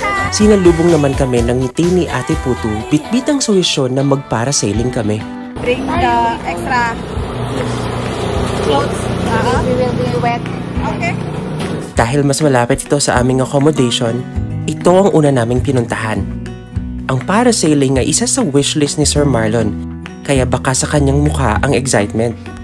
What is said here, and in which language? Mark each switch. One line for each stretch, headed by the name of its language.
Filipino: Sinalubong naman kami ng ngiti ni Ate Putu, bitbit ang solusyon na magparasailing kami.
English: Bring the extra clothes. We will be wet. Okay.
Filipino: Dahil mas malapit ito sa aming accommodation, ito ang una naming pinuntahan. Ang parasailing ay isa sa wishlist ni Sir Marlon, kaya baka sa kanyang mukha ang excitement.